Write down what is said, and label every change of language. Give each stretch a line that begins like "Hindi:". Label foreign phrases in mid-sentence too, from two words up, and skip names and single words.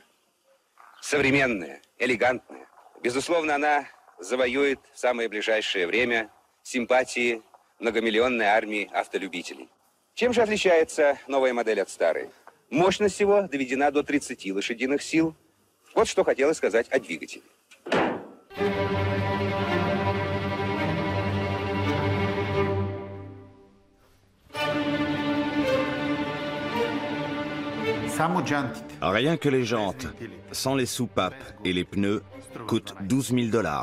Russian: Современная, элегантная. Безусловно, она завоюет в самое ближайшее время симпатии многомиллионной армии автолюбителей. Чем же отличается новая модель от старой? Мощность его доведена до 30 лошадиных сил. Вот что хотелось сказать о двигателе.
French: Rien que les jantes, sans les soupapes et les pneus, coûtent 12 000 $.